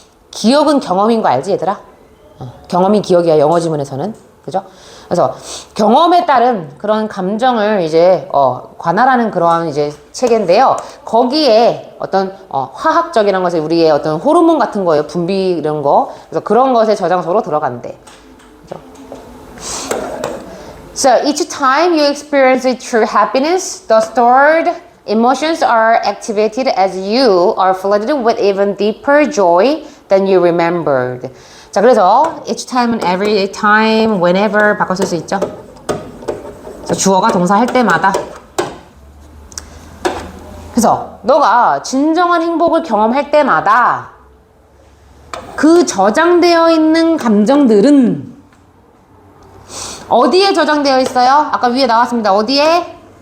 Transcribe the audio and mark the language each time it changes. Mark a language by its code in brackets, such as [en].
[ko] 기억은 경험인 거 알지 얘들아? 경험이 기억이야 영어 지문에서는. 그죠? 그래서 경험에 따른 그런 감정을 이제 관할하는 그러한 이제 체계인데요. 거기에 어떤 화학적이라는 것은 우리의 어떤 호르몬 같은 거예요. 분비 이런 거. 그래서 그런 것의 저장소로 들어간대. 그죠? [en] So each time you experience true happiness, the stored emotions are activated as you are flooded with even deeper joy than you remembered. [ko] 자, 그래서 each time, every time, whenever 바꿔 쓸 수 있죠. 그래서 주어가 동사 할 때마다. 그래서 너가 진정한 행복을 경험할 때마다 그 저장되어 있는 감정들은 어디에 저장되어 있어요? 아까 위에 나왔습니다. 어디에?